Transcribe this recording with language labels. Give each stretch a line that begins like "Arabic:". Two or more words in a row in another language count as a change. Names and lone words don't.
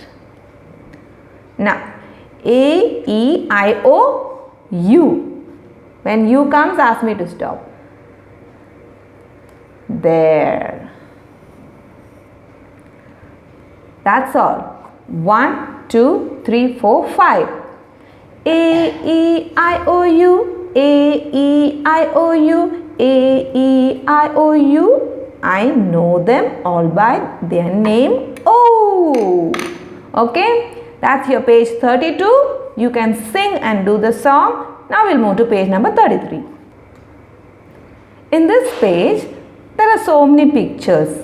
English: Now, A, E, I, O, U. When U comes, ask me to stop. There. That's all. 1, 2, 3, 4, 5. A, E, I, O, U. A, E, I, O, U. A, E, I, O, U. I know them all by their name. Oh, okay. That's your page 32. You can sing and do the song. Now we'll move to page number 33. In this page, there are so many pictures.